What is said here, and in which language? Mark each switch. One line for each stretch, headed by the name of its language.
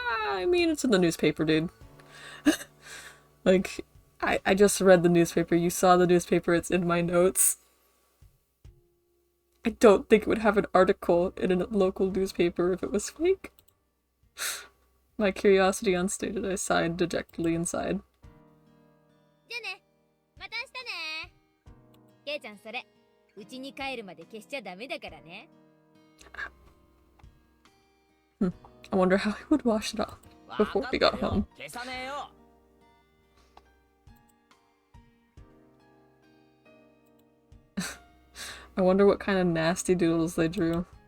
English: I mean, it's in the newspaper, dude. Like, I just read the newspaper. You saw the newspaper. It's in my notes. I don't think it would have an article in a local newspaper if it was fake. My curiosity unstated, I sighed dejectedly inside.
Japanese: じゃあね、また明日ね。ケイちゃんそれ、うちに帰るまで消しちゃダメだからね。
English: I wonder how he would wash it off before we got home.
Japanese: 消さねえよ。
English: I wonder what kind of nasty doodles they drew.